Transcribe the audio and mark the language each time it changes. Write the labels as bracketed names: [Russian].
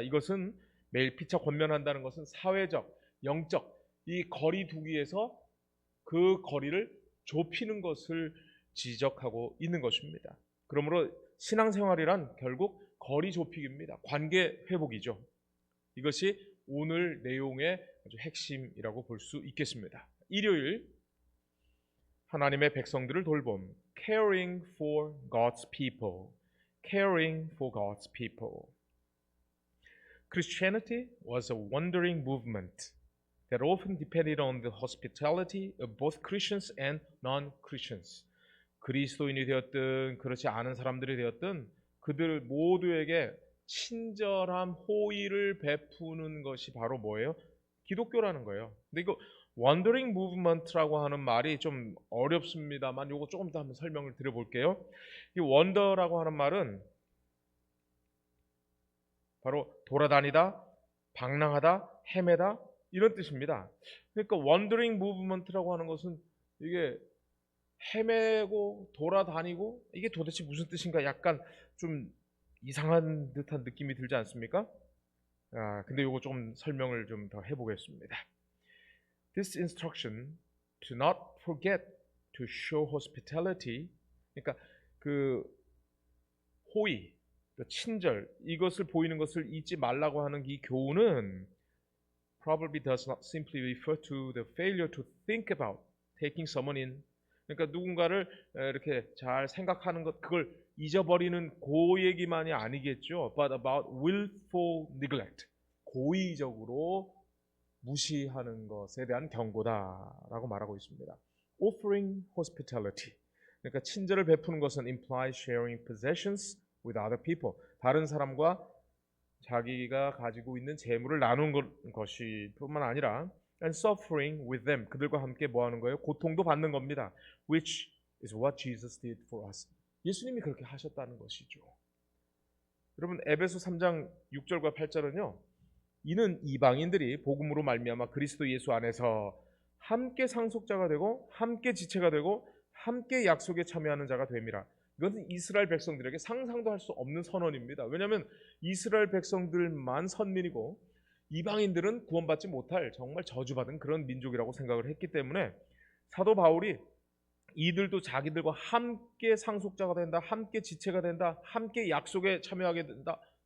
[Korean] 이것은 매일 피차 권면한다는 것은 사회적, 영적 이 거리두기에서 그 거리를 좁히는 것을 지적하고 있는 것입니다. 그러므로 신앙생활이란 결국 거리 좁히기입니다. 관계 회복이죠. 이것이 오늘 내용의 아주 핵심이라고 볼 수 있겠습니다. 일요일 하나님의 백성들을 돌봄, [English] caring for God's people, caring for God's people. Christianity was a wandering movement that often depended on the hospitality of both Christians and non-Christians. [Korean] 그리스도인이 되었든 그렇지 않은 사람들이 되었든 그들 모두에게 친절함, 호의를 베푸는 것이 바로 뭐예요? 기독교라는 거예요. 근데 이거 wandering movement라고 하는 말이 좀 어렵습니다만 이거 조금 더 한번 설명을 드려볼게요. 이 wander라고 하는 말은 바로 돌아다니다, 방랑하다, 헤매다 이런 뜻입니다. 그러니까 wandering movement라고 하는 것은 이게 헤매고 돌아다니고 이게 도대체 무슨 뜻인가 약간 좀 이상한 듯한 느낌이 들지 않습니까? 근데 이거 조금 설명을 좀 더 해보겠습니다. [English] This instruction to not forget to show hospitality, [Korean] 그러니까 그 호의, 친절 이것을 보이는 것을 잊지 말라고 하는 이 교훈은 [English] probably does not simply refer to the failure to think about taking someone in. [Korean] 그러니까 누군가를 이렇게 잘 생각하는 것 그걸 잊어버리는 그 얘기만이 아니겠죠. [English] But about willful neglect. [Korean] 고의적으로 무시하는 것에 대한 경고다라고 말하고 있습니다. [English] Offering hospitality. [Korean] 그러니까 친절을 베푸는 것은 [English] implies sharing possessions with other people. [Korean] 다른 사람과 자기가 가지고 있는 재물을 나누는 것이 뿐만 아니라 [English] and suffering with them. [Korean] 그들과 함께 뭐 하는 거예요? 고통도 받는 겁니다. [English] Which is what Jesus did for us. [Korean] 예수님이 그렇게 하셨다는 것이죠. 여러분 에베소 3장 6절과 8절은요. 이는 이방인들이 복음으로 말미암아 그리스도 예수 안에서 함께 상속자가 되고 함께 지체가 되고 함께 약속에 참여하는 자가 됨이라. 이것은 이스라엘 백성들에게 상상도 할 수 없는 선언입니다. 왜냐하면 이스라엘 백성들만 선민이고 이방인들은 구원받지 못할 정말 저주받은 그런 민족이라고 생각을 했기 때문에 사도 바울이 이들도 자기들과 함께 상속자가 된다, 함께 지체가 된다, 함께 약속에 참여하게 된다.